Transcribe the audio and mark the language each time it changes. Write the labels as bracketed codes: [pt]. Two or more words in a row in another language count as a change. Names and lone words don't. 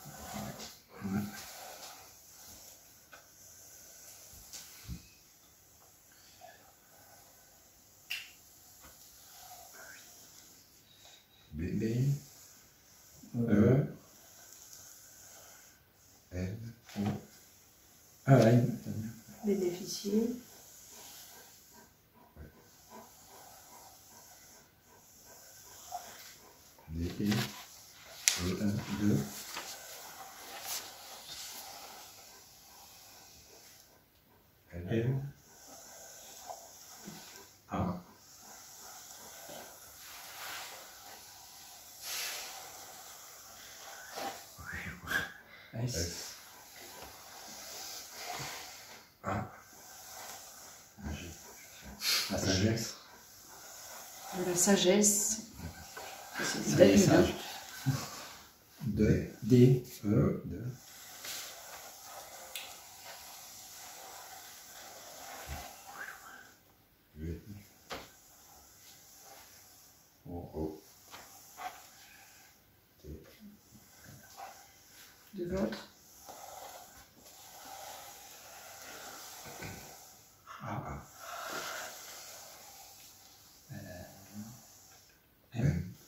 [fr] B. B. N. O. N. Bénéficier. D. D. E. 2. N. L. A. S. S. A. G. La sagesse. De la sagesse. C'est Sage. David. D. D. E. 2. V. O. T. De l'autre. A. N.